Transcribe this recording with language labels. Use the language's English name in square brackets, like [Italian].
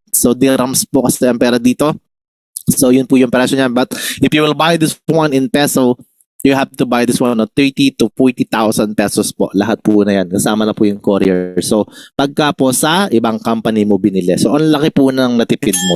[Filipino] So, dirhams po kasi ang pera dito. So, yun po yung presyo niya. [English] But if you will buy this one in peso, you have to buy this one on 30 to 40,000 pesos po. [Filipino] Lahat po na yan. Kasama na po yung courier. So, pagka po sa ibang company mo binili. So, ang laki po ng natipid mo.